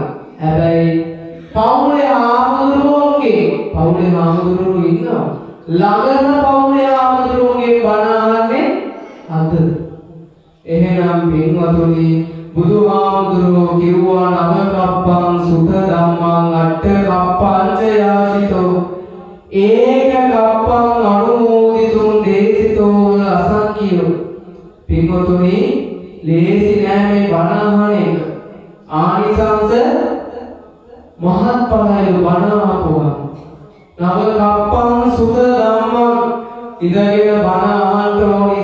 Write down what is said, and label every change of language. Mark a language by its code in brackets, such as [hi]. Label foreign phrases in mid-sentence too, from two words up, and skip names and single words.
[si] හැබැයි පවුලේ හාමුදුරුවෝ ඉන්නවා. ළඟම පවුලේ හාමුදුරුවෝගේ බණ අහන්නේ අද. එහෙනම් පින්වතුනි බුදුහාමුදුරුවෝ කිව්වා [pi] නව කප්පං සුඛ ධම්මං අට්ඨ කප්පංච යාසිතෝ ඒක කප්පං අනුමෝදිතුං දේසිතෝ අසංඛ්‍යෝ. [si] පින්වතුනි ලේසි නෑ මේ බණ අහන එක. ආනිසංස මහත්ඵලයි බණ අහපුවා. [pi] නව කප්පං සුඛ ධම්මං [si] ඉඳගෙන බණ අහන්න ඕනි.